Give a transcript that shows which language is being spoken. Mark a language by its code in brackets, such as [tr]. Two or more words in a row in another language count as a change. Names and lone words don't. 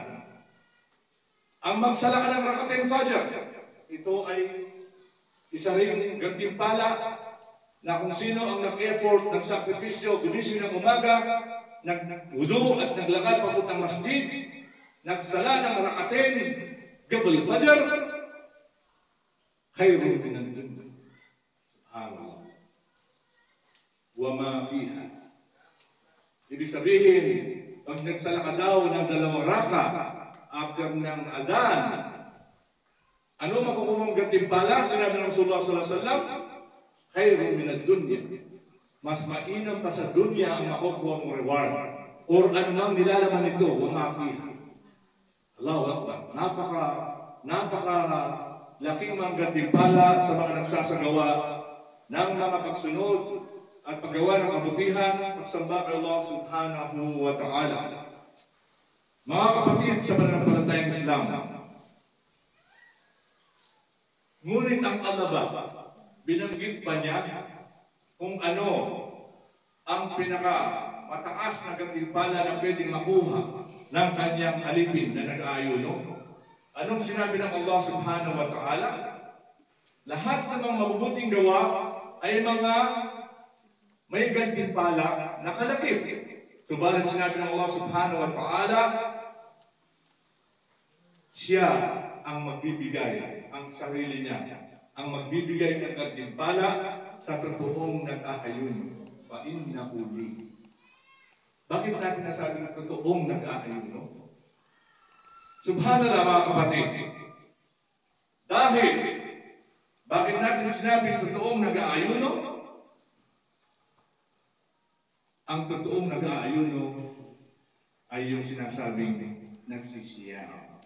[tl] Ang magsala ng [ar] ركعتين فجر, [tl] ito ay isa ring gantimpala na kung sino ang nag-effort, nagsakripisyo, gumising ng umaga, nagwudu at naglakad papuntang masjid, nagsala ng [ar] ركعتين قبل فجر, خير من الدنيا. سبحان الله. وما فيها. [tl] Ibig sabihin, pag nagsala ka daw ng 2 raka after ng Adan, ano makukuha mong gantimpala? Sinabi ng Rasulullah [ar] صلى الله عليه وسلم، خير من الدنيا. [tl] Mas mainam pa sa dunya ang makukuha mong reward. Or anumang nilalaman nito, [ar] وما فيها. الله أكبر. [tl] Napaka laking mga gantimpala sa mga nagsasagawa ng mga pagsunod at paggawa ng kabutihan, pagsamba kay [ar] الله سبحانه وتعالى. [tl] Mga kapatid sa pananampalatayang Islam, ngunit ang Allah ba, binanggit ba niya kung ano ang mataas na gantimpala na pwedeng makuha ng kanyang alipin na nag-aayuno? Anong sinabi ng [ar] الله سبحانه وتعالى? [tl] Lahat ng mga mabubuting gawa ay mga may gantimpala na kalakip. Subalit sinabi ng [ar] الله سبحانه وتعالى, [tl] siya ang magbibigay, ang sarili niya, ang magbibigay ng gantimpala sa totoong nag-aayuno. [ar] وإنه لي. [tl] Bakit natin nasabi ng totoong nag-aayuno? Subhanallah mga kapatid. Dahil, bakit natin sinabi totoong nag-aayuno? Ang totoong nag-aayuno ay yung sinasabing nagsisiyaw.